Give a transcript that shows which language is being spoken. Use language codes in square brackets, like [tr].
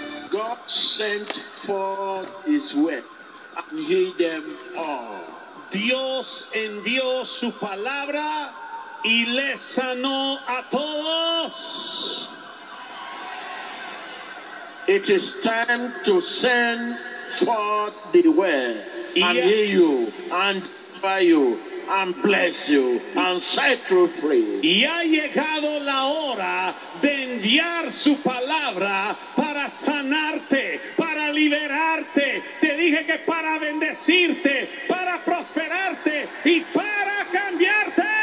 [en] God sent forth his word and healed them all. [es] Dios envió su palabra y les sanó a todos. [en] It is time to send forth the word and heal you and deliver you and bless you and set you free. [es] Y ha llegado la hora de enviar su palabra para sanarte, para liberarte. Te dije que para bendecirte, para prosperarte y para cambiarte.